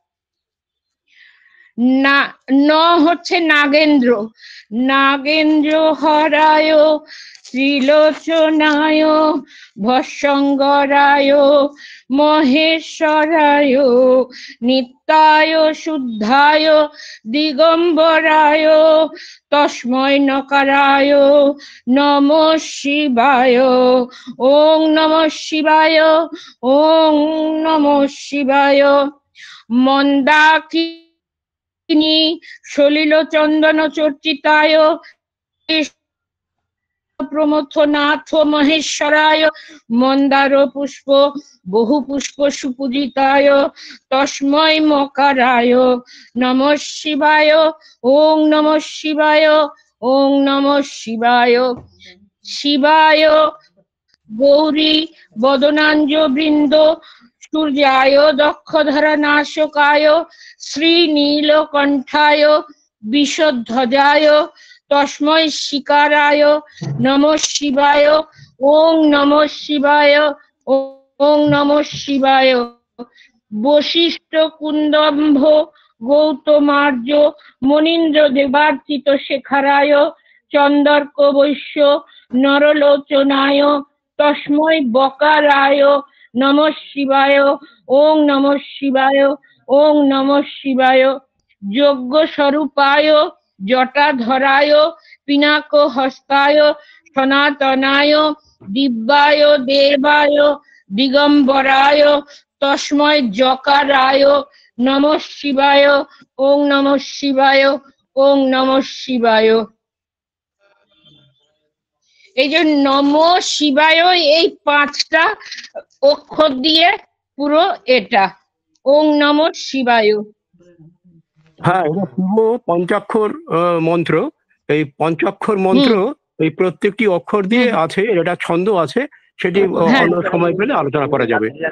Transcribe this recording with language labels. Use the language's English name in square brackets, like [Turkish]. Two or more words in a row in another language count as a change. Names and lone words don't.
[Bangla] না, ন হচ্ছে [Sanskrit] নাগেন্দ্র, নাগেন্দ্র হরায় ত্রিলোচনায় ভস্বঙ্গরায় মহেশ্বরায় নিত্যায় শুদ্ধায় দিগম্বরায় তস্মৈ নকারায় নমঃ শিবায়। ওং নমঃ শিবায়, ওং নমঃ শিবায়। মন্দাকিনী সলিল চন্দন চর্চিতায় প্রমথনাথ মহেশ্বরায় মন্দার পুষ্প বহু পুষ্প সুপূজিতায় তস্মৈ মকারায় নমঃ শিবায়। ওং নমঃ শিবায়, ওং নমঃ শিবায়। শিবায় গৌরী বদনাঞ্জ বৃন্দ সূর্যায় দক্ষধরা নাশকায় শ্রীনীলকণ্ঠায় বিষধ্বজায় তস্মৈ শিকারায় নমঃ শিবায়। ওং নমঃ শিবায়, ওং নমঃ শিবায়। বশিষ্ঠ কুন্দম্ভ গৌতমার্য মনীন্দ্র দেবার্চিত শেখরায় চন্দর্ক বৈশ্য নরলোচনায় তস্মৈ বকারায় নমঃ শিবায়। ওং নমঃ শিবায়, ওং নমঃ শিবায়। যজ্ঞ স্বরূপায় জটাধরায় পিনাক হস্তায় সনাতনায় দিব্যায় দেবায় দিগম্বরায় তস্মৈ যকারায় নমঃ শিবায়। ওং নমঃ শিবায়, ওং নমঃ শিবায়। [Bangla] এই যে [Sanskrit] নমঃ শিবায় [Bangla] এই পাঁচটা অক্ষর দিয়ে পুরো এটা। [Sanskrit] ওং নমঃ শিবায়। [Bangla] হ্যাঁ, এটা পুরো পঞ্চাক্ষর মন্ত্র। এই পঞ্চাক্ষর মন্ত্র এই প্রত্যেকটি অক্ষর দিয়ে আছে, এটা ছন্দ আছে, সেটি অন্য সময় পেলে আলোচনা করা যাবে।